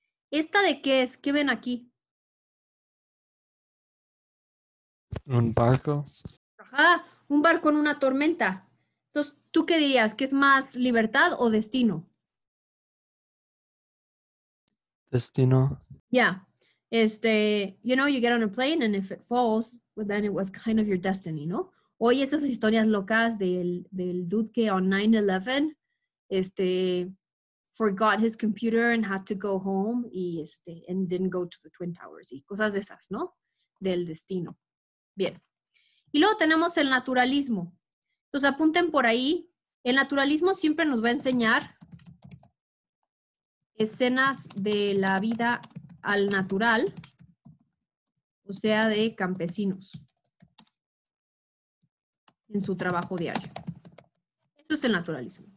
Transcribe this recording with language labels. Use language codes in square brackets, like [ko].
[es] ¿Esta de qué es? ¿Qué ven aquí? Un barco. Ajá, un barco en una tormenta. Entonces, ¿tú qué dirías? ¿Que es más libertad o destino? Destino. [en] Yeah. You know, you get on a plane and if it falls, well, then it was kind of your destiny, ¿no? [es] Oye, esas historias locas del dude que [en] on 9/11, forgot his computer and had to go home y and didn't go to the Twin Towers [es] y cosas de esas, ¿no? Del destino. Bien. Y luego tenemos el naturalismo. Entonces apunten por ahí. El naturalismo siempre nos va a enseñar escenas de la vida al natural, o sea, de campesinos en su trabajo diario. Eso es el naturalismo.